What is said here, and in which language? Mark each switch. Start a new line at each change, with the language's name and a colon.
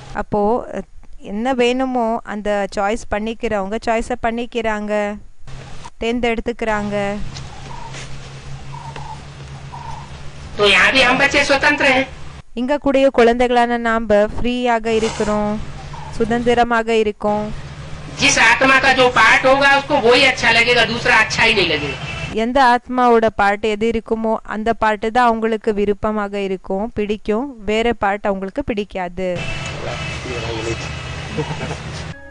Tamil: அப்போ என்ன வேணுமோ அந்த சாய்ஸ் பண்ணிக்கிறவங்க சாய்ஸை பண்ணிக்கிறாங்க, தேர்ந்தெடுத்துக்கிறாங்க.
Hindi: तो यहाँ भी हम बच्चे स्वतंत्र हैं.
Tamil: இங்க கூடிய குழந்தைகளான நாம ஃப்ரீயாக இருக்கிறோம், சுதந்திரமாக இருக்கோம்.
Hindi: जिस आत्मा का जो पार्ट होगा उसको वही अच्छा लगेगा, दूसरा अच्छा ही नहीं लगेगा.
Tamil: எந்த ஆத்மாவோட பாட்டு எது இருக்குமோ அந்த பாட்டு தான் அவங்களுக்கு விருப்பமாக இருக்கும், பிடிக்கும். வேற பாட்டு அவங்களுக்கு பிடிக்காது.